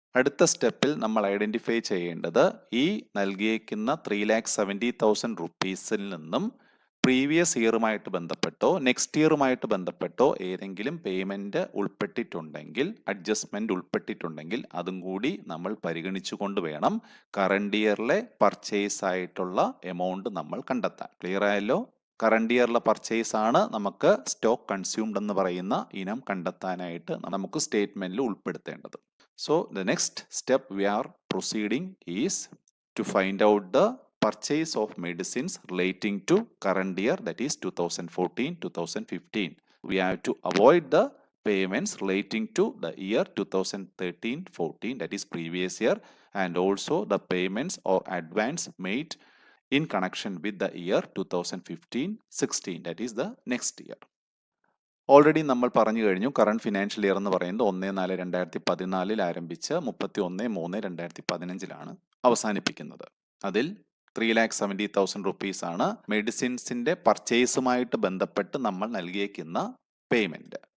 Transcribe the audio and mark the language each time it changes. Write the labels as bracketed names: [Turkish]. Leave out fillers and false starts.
[Malayalam] അടുത്ത സ്റ്റെപ്പിൽ നമ്മൾ ഐഡന്റിഫൈ ചെയ്യേണ്ടത് ഈ നൽകിയേക്കുന്ന 3,70,000 റുപ്പീസിൽ നിന്നും പ്രീവിയസ് ഇയറുമായിട്ട് ബന്ധപ്പെട്ടോ നെക്സ്റ്റ് ഇയറുമായിട്ട് ബന്ധപ്പെട്ടോ ഏതെങ്കിലും പേയ്മെന്റ് ഉൾപ്പെട്ടിട്ടുണ്ടെങ്കിൽ, അഡ്ജസ്റ്റ്മെന്റ് ഉൾപ്പെട്ടിട്ടുണ്ടെങ്കിൽ അതും കൂടി നമ്മൾ പരിഗണിച്ചുകൊണ്ട് വേണം കറണ്ട് ഇയറിലെ പർച്ചേസ് ആയിട്ടുള്ള എമൗണ്ട് നമ്മൾ കണ്ടെത്താൻ. ക്ലിയർ ആയല്ലോ? കറണ്ട് ഇയറിലെ പർച്ചേസ് ആണ് നമുക്ക് സ്റ്റോക്ക് കൺസ്യൂംഡ് എന്ന് പറയുന്ന ഇനം കണ്ടെത്താനായിട്ട് നമുക്ക് സ്റ്റേറ്റ്മെന്റിൽ ഉൾപ്പെടുത്തേണ്ടത്. [English] So the next step we are proceeding is to find out the purchase of medicines relating to current year, that is 2014-2015. We have to avoid the payments relating to the year 2013-14, that is previous year, and also the payments or advance made in connection with the year 2015-16, that is the next year. [Malayalam] Already നമ്മൾ പറഞ്ഞു കഴിഞ്ഞു current financial year എന്ന് പറയുന്നത് 1.4/2014 ആരംഭിച്ച് 31.3/2015 അവസാനിപ്പിക്കുന്നത്. അതിൽ 3,70,000 rupees ആണ് മെഡിസിൻസിന്റെ പർച്ചേസുമായിട്ട് ബന്ധപ്പെട്ട് നമ്മൾ നൽകിയേക്കുന്ന പേയ്മെന്റ്.